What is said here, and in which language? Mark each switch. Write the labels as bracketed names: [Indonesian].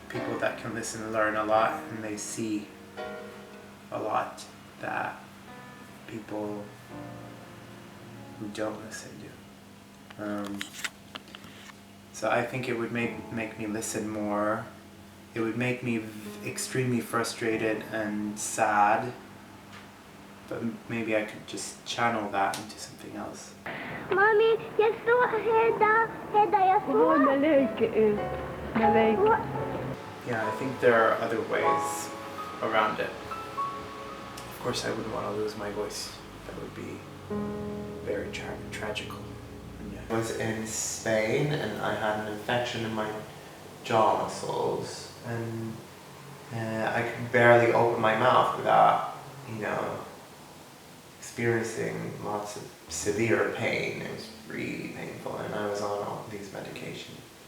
[English] People that can listen learn a lot, and they see a lot that people who don't listen do. So I think it would make me listen more. It would make me extremely frustrated and sad, but maybe I could just channel that into something else. Mommy, [Arabic] يسوع هذا يسوع. ملاك ملاك. [English] Yeah, I think there are other ways around it. Of course, I wouldn't want to lose my voice. That would be very tragical. I was in Spain and I had an infection in my jaw muscles, and I could barely open my mouth without, experiencing lots of severe pain. It was really painful, and I was on all these medications.